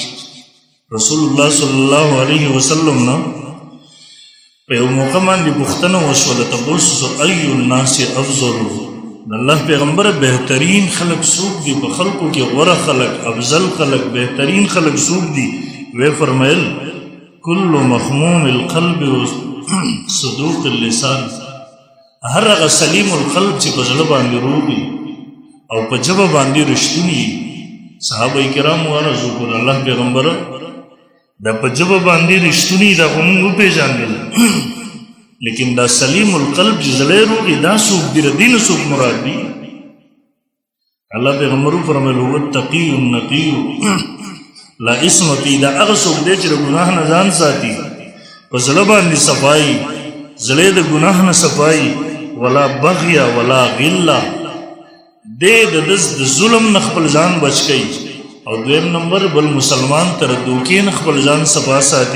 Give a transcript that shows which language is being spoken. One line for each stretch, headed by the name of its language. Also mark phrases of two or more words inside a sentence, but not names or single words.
Pashto: رسول الله صلی الله علیه وسلم نه په یو موقع باندې پوښتنه وشوله، تپوس
Arabic: ای الناس افضل،
Pashto: د الله پیغمبره بهترین خلق څوک دي؟ په خلقو کې غوره خلق، افضل خلق، بهترین خلق څوک دي؟ وی فرمایل
Arabic: کل مخموم القلب صدوق اللسان.
Pashto: هر هغه
Arabic: سلیم القلب
Pashto: چې په زړه باندې روغ او په ژبه باندې رښتونی. صحابه کرام ورزو کړ الله پیغمبره دا په ژبه باندې رښتونی دا خو موږ وپېژاندل، لیکن دا
Arabic: سلیم القلب
Pashto: چې زړه روغ دا څوک دي؟ د دې نه څوک مراد دي؟ الله پیغمبر فرمایل
Arabic: هو التقی النقی لا اسم فی.
Pashto: دا هغه څوک دی چې د ګناه نه ځان ساتي، په زړه باندې صفایي، زړه د ګناه نه صفایي،
Arabic: ولا بغیا ولا غلا،
Pashto: د ظلم نه خپل ځان بچ کوي. او دویم نمبر بل مسلمان تر دوکې نه خپل ځان صفا ساتي.